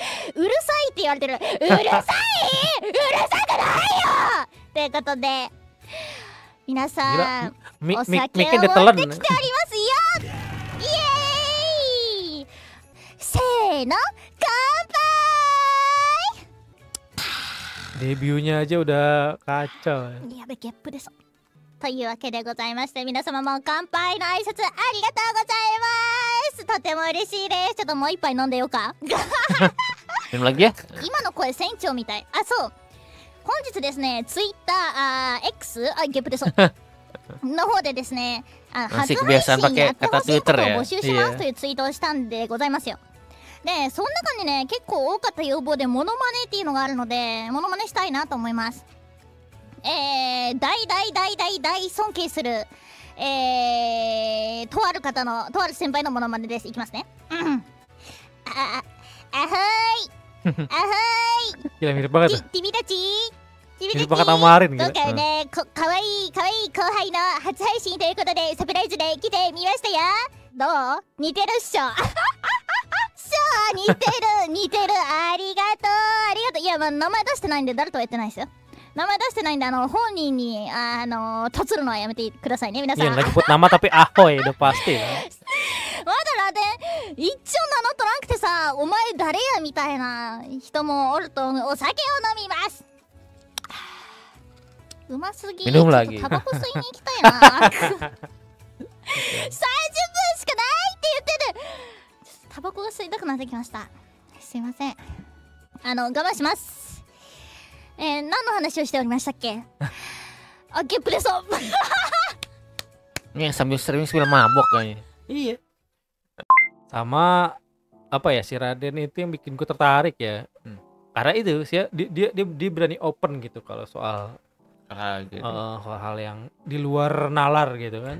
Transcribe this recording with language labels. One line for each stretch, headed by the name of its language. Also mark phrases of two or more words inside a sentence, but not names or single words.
Japanese: うるさいって言われてる。うるさい？うるさくないよ。ということで皆さんお酒を持ってきておりますよ。イエーイ。せーの、乾杯。
Indonesian: Debutnya aja udah kacau.
Japanese: やべ、ゲップです。というわけでございまして、皆様も乾杯の挨拶ありがとうございます。とても嬉しいです。ちょっともう一杯飲んでようか。
Indonesian: Minum lagi ya?
Japanese: 今の声船長みたい。あ、そう。本日ですね、ツイッター、X、ゲップです。の方でですね、初配信やってほしいことを募集しますというツイートをしたんでございますよ。で、その中にね、結構多かった要望でモノマネっていうのがあるので、モノマネしたいなと思います。大尊敬する、とある方の、とある先輩のモノマネです。いきますね。あはーい。あはーい。
Indonesian: Gila mirip banget.
Japanese: 君たち
Indonesian: mirip banget sama Arin gitu.
Japanese: 今回ね、かわいい後輩の初配信ということでサプライズで来てみましたよ。どう？似てるっしょ。そう似てる。ありがとう。いや、まあ、名前出してないんで誰とは言ってないですよ。名前出してないんで本人にとつるのはやめてくださいね、皆さん。
Indonesian: Iya, nggak nyebut nama tapi ahoy udah pasti lah.
Japanese: まだラデン一応名乗っとらんくてさ、お前誰やみたいな人もおると思う。お酒を飲みます。うますぎ。ちょっとタバコ吸いに行きたいな。30分しかないって言ってる。タバコが吸いたくなってきました。すいません。我慢します。何の話をしておりましたっけ？あ、ゲップです。
Indonesian: Ini yang sambil streaming sambil mabok kayaknya. Iya. Sama apa ya, si Raden itu yang bikin gue tertarik ya. Karena itu sih dia berani open gitu kalau soal Gitu. hal yang di luar nalar gitu kan.